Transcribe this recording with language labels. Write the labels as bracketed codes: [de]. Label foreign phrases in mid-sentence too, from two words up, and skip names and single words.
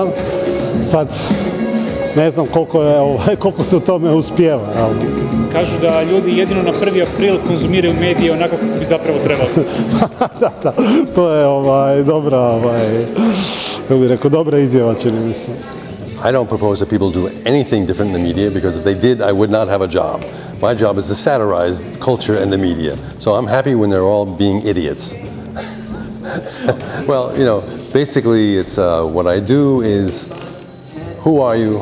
[hr] Sad, ne znam koliko se u tome uspijeva. Kažu da ljudi jedino na 1. april konzumiraju medije onako kako bi zapravo trebali. Da, to je dobra izjava, čini mi se. [en] I don't propose that people do anything different in the media, because if they did, I would not have a job. My job is to satirize culture and the media. So I'm happy when they're all being idiots. Well, basically it's what I do is, who are you?